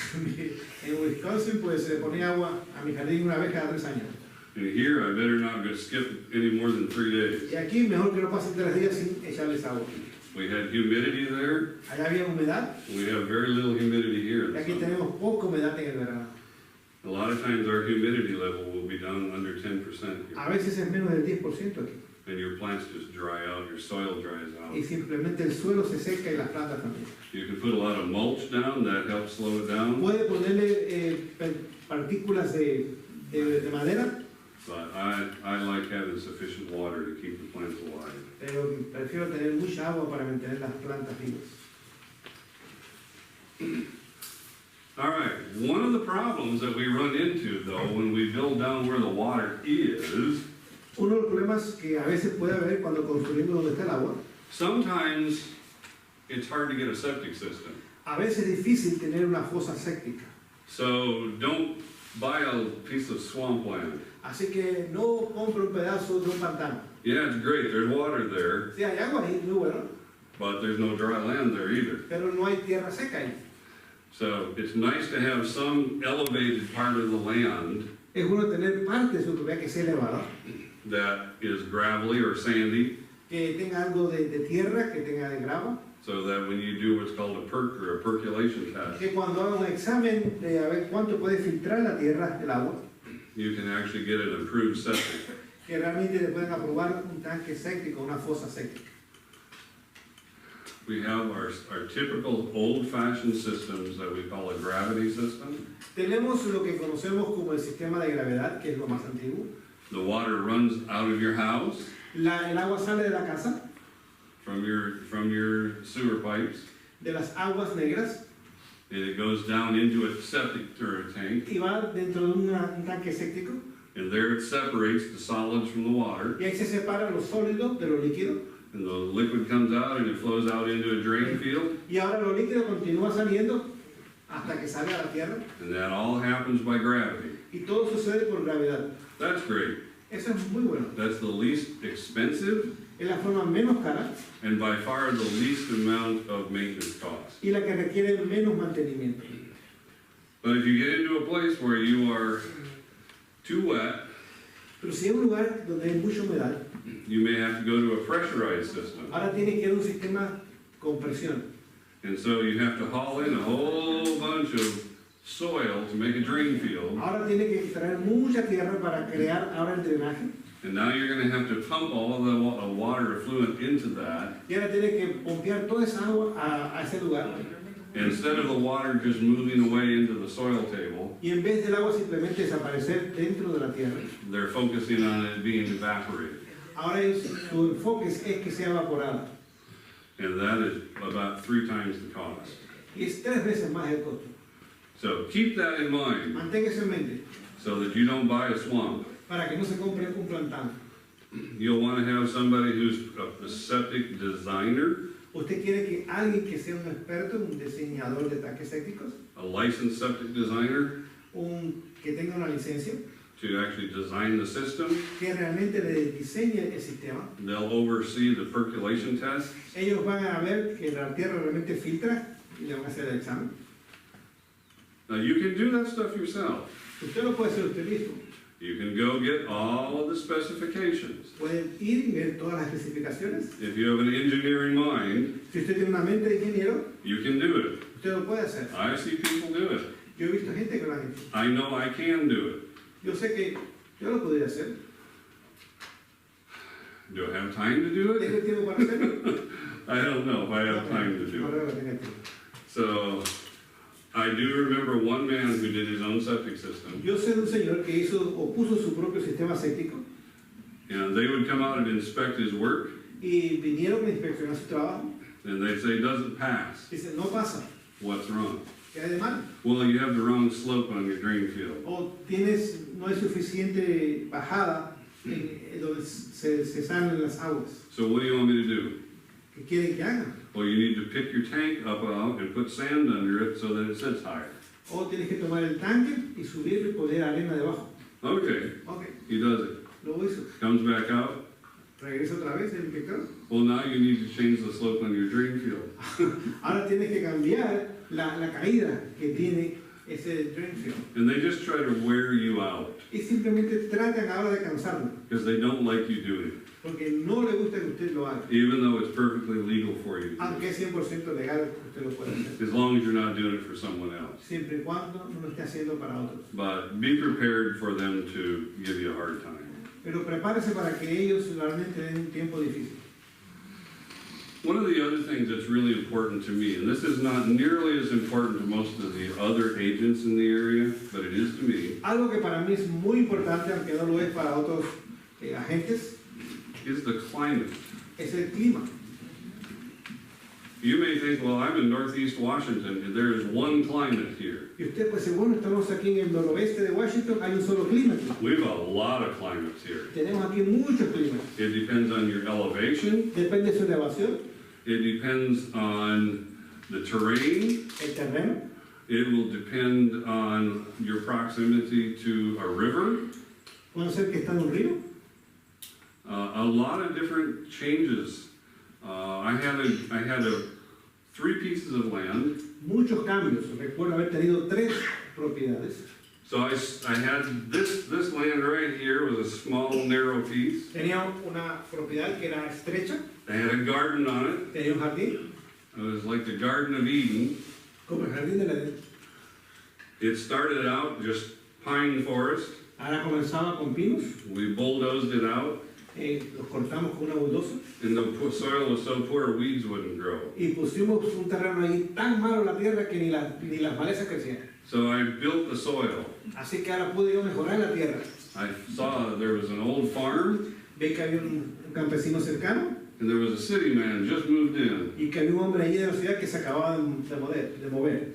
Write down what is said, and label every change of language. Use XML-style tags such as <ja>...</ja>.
<es>En Wisconsin pues se pone agua a mi jardín una vez cada 3 años.</es> <en>And here, I better not go skip any more than 3 days.</en> <es>Y aquí mejor que no pasen 3 días sin echarles agua.</es> <en>We had humidity there.</en> <es>Allá había humedad,</es> <en>We have very little humidity here.</en> <es>y</es> <en>in the summer.</en> <es>tenemos poca humedad en el verano.</es> <en>A lot of times our humidity level will be down under 10% here.</en> <es>A veces es menos del 10% aquí.</es> <en>And your plants just dry out, your soil dries out.</en> <es>Y simplemente el suelo se seca y las plantas también.</es> <en>You can put a lot of mulch down, that helps slow it down.</en> <es>Puede ponerle partículas de madera,</es> <en>But I like having sufficient water to keep the plants alive.</en> <es>pero prefiero tener mucha agua para mantener las plantas vivas.</es> <en>All right, one of the problems that we run into though, when we build down where the water is,</en> <es>Uno de los problemas que a veces puede haber cuando construimos donde está el agua,</es> <en>sometimes it's hard to get a septic system.</en> <es>a veces es difícil tener una fosa séptica.</es> <en>So don't buy a piece of swampland.</en> <es>Así que no compre un pedazo de un pantano.</es> <en>Yeah, it's great, there's water there,</en> <es>Sí, hay agua ahí, muy bueno,</es> <en>but there's no dry land there either.</en> <es>pero no hay tierra seca ahí.</es> <en>So it's nice to have some elevated part of the land</en> <es>Es bueno tener parte de su propiedad que sea elevada,</es> <en>that is gravelly or sandy,</en> <es>que tenga algo de tierra, que tenga de grava,</es> <en>so that when you do what's called a perk or a percolation test,</en> <es>que cuando haga un examen de a ver cuánto puede filtrar la tierra, el agua,</es> <en>you can actually get an improved septic.</en> <es>que realmente le pueden aprobar un tanque séptico, una fosa séptica.</es> <en>We have our typical old-fashioned systems that we call a gravity system.</en> <es>Tenemos lo que conocemos como el sistema de gravedad, que es lo más antiguo.</es> <en>The water runs out of your house</en> <es>El agua sale de la casa,</es> <en>from your sewer pipes,</en> <es>de las aguas negras,</es> <en>and it goes down into a septic or a tank,</en> <es>y va dentro de un tanque séptico,</es> <en>and there it separates the solids from the water,</en> <es>y ahí se separan los sólidos de lo líquido,</es> <en>and the liquid comes out and it flows out into a drain field,</en> <es>y ahora lo líquido continúa saliendo hasta que sale a la tierra,</es> <en>and that all happens by gravity.</en> <es>y todo sucede por gravedad.</es> <en>That's great.</en> <es>Eso es muy bueno.</es> <en>That's the least expensive</en> <es>Es la forma menos cara</es> <en>and by far the least amount of maintenance costs.</en> <es>y la que requiere menos mantenimiento.</es> <en>But if you get into a place where you are too wet,</en> <es>Pero si hay un lugar donde hay mucha humedad,</es> <en>you may have to go to a pressurized system.</en> <es>ahora tiene que ir a un sistema con presión.</es> <en>And so you have to haul in a whole bunch of soil to make a drain field.</en> <es>Ahora tiene que extraer mucha tierra para crear ahora el drenaje.</es> <en>And now you're going to have to pump all of the water effluent into that.</en> <es>Y ahora tiene que pompear toda esa agua a ese lugar.</es> <en>Instead of the water just moving away into the soil table,</en> <es>Y en vez del agua simplemente desaparecer dentro de la tierra,</es> <en>they're focusing on it being evaporated.</en> <es>ahora su enfoque es que sea evaporada.</es> <en>And that is about 3 times the cost.</en> <es>Y es 3 veces más el costo.</es> <en>So keep that in mind</en> <es>Mantenga eso en mente</es> <en>so that you don't buy a swamp.</en> <es>para que no se compre un plantano.</es> <en>You'll want to have somebody who's a septic designer</en> <es>¿Usted quiere que alguien que sea un experto, un diseñador de tanques sépticos,</es> <en>a licensed septic designer</en> <es>que tenga una licencia,</es> <en>to actually design the system?</en> <es>que realmente le diseñe el sistema?</es> <en>They'll oversee the percolation tests.</en> <es>Ellos van a ver que la tierra realmente filtra y le van a hacer el examen.</es> <en>Now, you can do that stuff yourself.</en> <es>Usted lo puede hacer usted mismo.</es> <en>You can go get all of the specifications.</en> <es>Pueden ir y ver todas las especificaciones.</es> <en>If you have an engineering mind,</en> <es>Si usted tiene una mente de ingeniero,</es> <en>you can do it.</en> <es>usted lo puede hacer.</es> <en>I see people do it.</en> <es>Yo he visto gente que lo ha hecho.</es> <en>I know I can do it.</en> <es>Yo sé que yo lo podría hacer.</es> <en>Do I have time to do</en> <es>¿Tengo</es> <en>it?</en> <es>tiempo para hacerlo?</es> <en>I don't know if I have time to</en> <es>No</es> <en>do it.</en> <es>creo que tenga tiempo.</es> <en>So, I do remember one man who did his own septic system,</en> <es>Yo sé de un señor que hizo o puso su propio sistema séptico</es> <en>and they would come out and inspect his work,</en> <es>y vinieron a inspeccionar su trabajo.</es> <en>and they'd say, doesn't pass.</en> <es>Dice, no pasa,</es> <en>What's wrong?</en> <es>¿qué hay de mal?</es> <en>Well, you have the wrong slope on your drain field.</en> <es>O no hay suficiente bajada en donde se salen las aguas.</es> <en>So what do you want me to do?</en> <es>¿Qué quieren que haga?</es> <en>Well, you need to pick your tank up out and put sand under it so that it sits higher.</en> <es>O tienes que tomar el tanque y subirlo y poner arena debajo.</es> <en>Okay,</en> <es>Ok,</es> <en>he does it.</en> <es>lo hizo.</es> <en>Comes back out.</en> <es>Regresa otra vez el inspector.</es> <en>Well, now you need to change the slope on your drain field.</en> <es>Ahora tienes que cambiar la caída que tiene ese drain field.</es> <en>And they just try to wear you out</en> <es>Y simplemente tratan ahora de cansarlo,</es> <en>because they don't like you doing it,</en> <es>porque no le gusta que usted lo haga.</es> <en>even though it's perfectly legal for you to do</en> <es>Aunque</es> <en>it,</en> <es>es 100% legal, usted lo puede hacer.</es> <en>as long as you're not doing it for someone else.</en> <es>Siempre y cuando no lo esté haciendo para otros.</es> <en>But be prepared for them to give you a hard time.</en> <es>Pero prepárese para que ellos realmente den un tiempo difícil.</es> <en>One of the other things that's really important to me, and this is not nearly as important to most of the other agents in the area, but it is to me,</en> <es>Algo que para mí es muy importante, aunque no lo es para otros agentes,</es> <en>is the climate.</en> <es>es el clima.</es> <en>You may think, well, I'm in Northeast Washington, and there is one climate here.</en> <es>Y usted puede decir, bueno, estamos aquí en el noroeste de Washington, hay un solo clima aquí.</es> <en>We have a lot of climates here.</en> <es>Tenemos aquí muchos climas.</es> <en>It depends on your elevation,</en> <es>Depende de su elevación,</es> <en>it depends on the terrain,</en> <es>el terreno,</es> <en>it will depend on your proximity to a river,</en> <es>puede ser que está en un río.</es> <en>a lot of different changes. I had 3 pieces of land.</en> <es>Muchos cambios. Recuerdo haber tenido 3 propiedades.</es> <en>So I had this land right here was a small, narrow piece.</en> <es>Tenía una propiedad que era estrecha,</es> <en>I had a garden on it.</en> <es>tenía un jardín,</es> <en>It was like the Garden of Eden.</en> <es>como el jardín de la Edén.</es> <en>It started out just pine forest.</en> <es>Ahora comenzaba con pinos,</es> <en>We bulldozed it out,</en> <es>los cortamos con una bulldozer</es> <en>and the soil was so poor weeds wouldn't grow.</en> <es>y pusimos un terreno ahí tan malo la tierra que ni las malezas crecían.</es> <en>So I built the soil.</en> <es>Así que ahora pude yo mejorar la tierra.</es> <en>I saw there was an old farm,</en> <es>Ve que había un campesino cercano</es> <en>and there was a city man just moved in.</en> <es>y que había un hombre allí de la ciudad que se acababa de mover.</es>